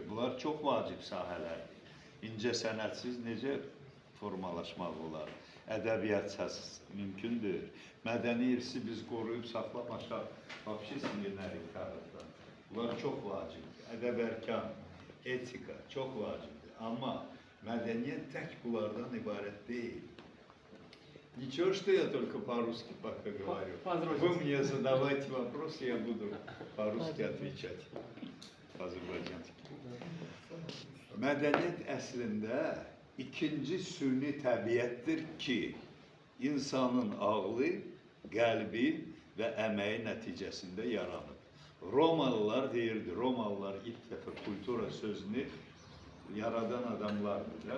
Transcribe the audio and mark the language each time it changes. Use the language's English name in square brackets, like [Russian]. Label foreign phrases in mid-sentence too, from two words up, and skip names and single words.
[Azerbaijani] Bunlar çox vacib sahələrdir. İncə sənətsiz necə formalaşmaq olar? Ədəbiyyatsız mümkündür. Mədəni irsi biz qoruyub saxlamaşaq, vəbşi sinirlərik tarixdən. Bunlar çox vacibdir. Ədəb-ərkan, etika çox vacibdir. Amma mədəniyyət tək bunlardan ibarət deyil. [Russian] Ничего, что я только по-русски пока говорю. Вы мне задавайте вопросы, я буду по-русски отвечать. Azərbaycanski. [Azerbaijani] Mədəniyyət əslində ikinci süni təbiətdir ki, insanın ağlı, qəlbi və əməyi nəticəsində yaranır. Romalılar deyirdi, Romalılar ilk dəfə kultura sözünü yaradan adamlardır.